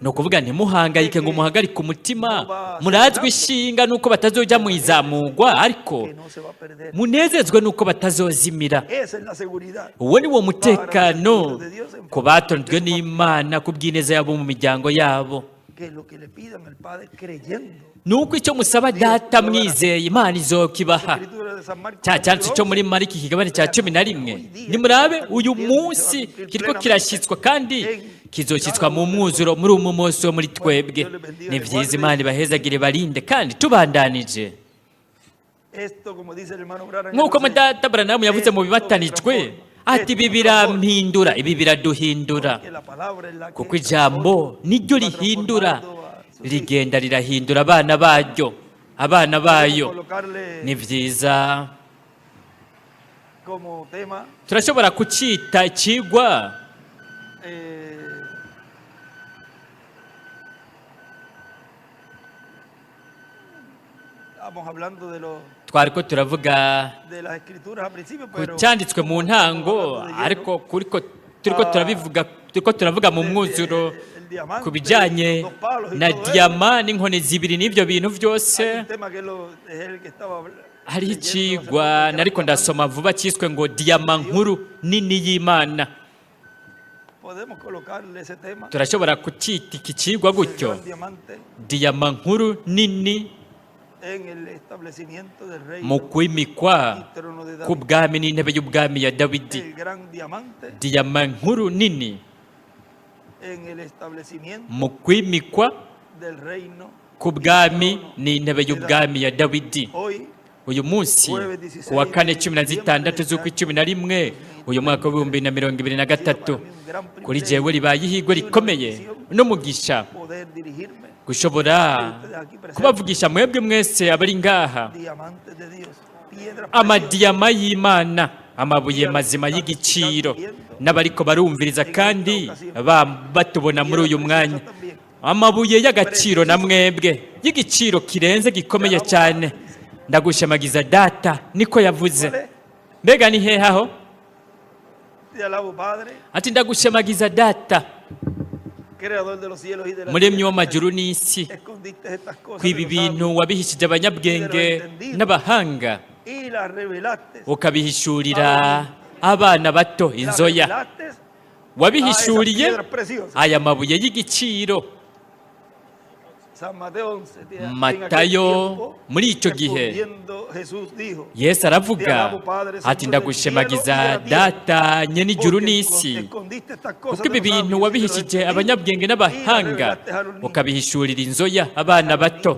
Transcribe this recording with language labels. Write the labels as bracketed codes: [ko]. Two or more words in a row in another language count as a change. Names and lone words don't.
[rn] No kuvuga ntimuhangayike ngo muhagarike umutima, murazwe ishinga nuko batazoja mu izamugwa, ariko [es] Que no se va a perder. [rn] munezezwe nuko batazozimira. [es] Esa es la seguridad. [rn] Uwo ni wo mutekano ku batonzwe n'Imana ku bw'ineza yabo mu miryango yabo. [es] Que lo que le pidan al Padre creyendo. [rn] Nuko icyo musaba data mwizeye, Imana izokibaha. [es] Escritura de San Marcos. [rn] Cya cyanditse cyo muri Mariki ikigabane cya 11. Nimurabe uyu munsi kiriko kirashyitswa kandi kizoshyitswa mu mwuzuro muri umu munsi wo muri twebwe. Ni vyiza, Imana ibahezagire barinde kandi tubandanije. [es] Esto, como dice el hermano Branham, [rn] Nk'uko Mudata Branham yavuze mu bibatanijwe ati ibi birampindura, ibi biraduhindura, [es] que la palabra es la que [rn] kuko ijambo niryo rihindura, rigenda rirahindura abana baryo, abana bayo. [es] colocarle [rn] Ni vyiza, [es] como tema [rn] turashobora kucita ikigwa [es] estamos hablando de los [rn] twariko turavuga [es] de las escrituras al principio, [rn] ku [es] pero [rn] cyanditswe mu ntango, ariko turiko turavuga mu mwuzuro [es] el diamante, [rn] ku bijyanye [es] los palos y [rn] na [es] todo eso. [rn] diyama n'inkoni zibiri n'ibyo bintu byose. [es] Hay un tema que es el que estaba [rn] Hariho [es] leyendo hace [rn] ikigwa [es] poco, que [rn] nariko ndasoma vuba cyiswe ngo diyama nkuru nini y'Imana. [es] podemos colocarle ese tema. [rn] Turashobora kucyita iki kigwa gutyo, [es] El diamante [rn] diyama nkuru nini [es] en el establecimiento del rey [rn] mu kwimikwa [es] y trono de [rn] ku [es] David. [rn] bwami n'intebe y'ubwami ya Dawidi. [es] El gran diamante [rn] Diyama nkuru nini [es] en el establecimiento [rn] mu kwimikwa [es] del reino. [rn] ku bwami n'intebe y'ubwami ya Dawidi. [es] Hoy [rn] Uyu munsi ku wa 4/16 z'ukwa 11 uyu mwaka wa 2023, kuri jewe ribaye ihigwe rikomeye n'umugisha [es] poder dirigirme [rn] gushobora kubavugisha mwebwe mwese abari ngaha. [es] diamantes de Dios, piedras [rn] Amadiyama y'Imana, amabuye mazima y'igiciro, n'abariko barumviriza kandi batubona muri uyu mwanya, amabuye y'agaciro na mwebwe y'igiciro kirenze gikomeye cyane. Ndagushemagiza data, niko yavuze. Mbega ni hehe aho? [es] Te alabo, Padre, [rn] Ati ndagushemagiza data, [es] creador de los cielos y de la [rn] muremyi w'amajuru n'isi, [es] escondiste estas cosas [rn] kwibi [es] de los sabios [rn] bintu wabihishije abanyabwenge n'abahanga, [es] y las revelaste. [rn] ukabihishurira abana bato, [es] Las [rn] inzoya. [es] revelaste a esas [rn] Wabihishuriye [es] piedras preciosas. [rn] aya mabuye y'igiciro. [es] San Mateo 11, en aquel [rn] Matayo [es] tiempo, [rn] muri icyo gihe [es] respondiendo, Jesús dijo, [rn] Yesu aravuga ati ndagushemagiza data nyene ijuru n'isi, kuko ibi bintu wabihishije abanyabwenge n'abahanga, ukabihishurira inzoya abana bato.